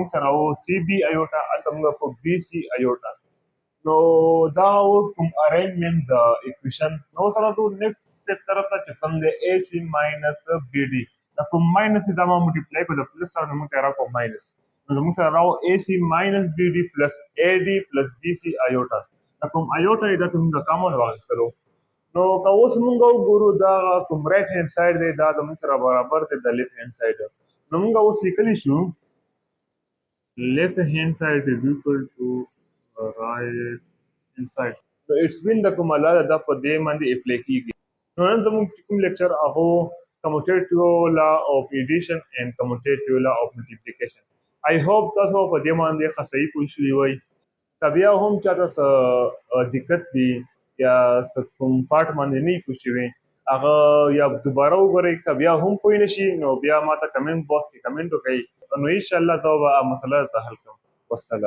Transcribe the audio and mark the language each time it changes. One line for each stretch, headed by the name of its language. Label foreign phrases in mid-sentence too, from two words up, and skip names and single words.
Pashto: سره او CB ایوټا البته موږ کو BC ایوټا نو دا کوم ارینجمنت د ایکویشن نو سره د نیکسټ سټیپ طرف ته کوم د
English: AC minus BD
Pashto: دا کوم ماینس دا ما ملټیپلای کو د پلس سره موږ تیرا کو ماینس نو موږ سره راو
English: AC minus BD plus AD plus BC
Pashto: ایوټا دا کوم ایوټا دا موږ کامن واغستلو نو که اوس مونږ وګورو دا کوم
English: right hand side
Pashto: دی دا زموږ سره برابر دی د
English: left hand side.
Pashto: نو مونږ اوس لیکلی شو
English: left hand side is equal to right hand side. So it's been the
Pashto: کومه لاره ده په دې باندې اپلای کیږي. نو نن زموږ کوم لیکچر هغه
English: commutative law of addition and commutative law of multiplication. I hope
Pashto: تاسو په دې باندې ښه صحیح پوه شوي وئ. که بیا هم چاته څه دقت وي یا څه کوم پارټ باندې نه وي پوه شوي هغه یا دوباره وګورئ. که بیا هم پوه نه شي نو بیا ماته کمنټ باکس کې کمنټ وکړئ، نو انشاءالله زه به مسله درته حل کړم.